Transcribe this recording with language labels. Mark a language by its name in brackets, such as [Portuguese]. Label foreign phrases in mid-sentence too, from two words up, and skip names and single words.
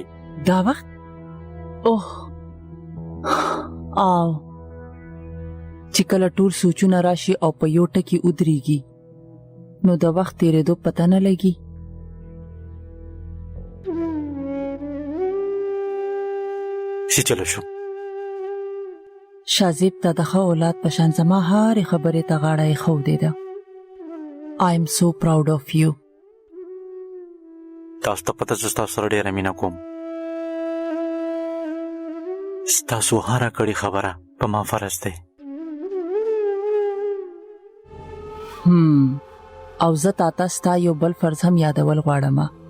[Pashto] دا وخت اوه او چې کله ټول سوچونه راشي او په یو ټکي ودرېږي نو د وخت تېرېدو پته نه لګي. چې چلو شو شازیب ته د ښه اولاد په شان زما هرې خبرې ته غاړه ایښودې ده. [English] I am so proud of you. [Pashto] تاسو ته پته زه ستاسو سره ډېره مینه کوم. ستاسو هره کړې خبره په ما فرض دی. او زه تاته ستا یو بل فرض هم یادول غواړم.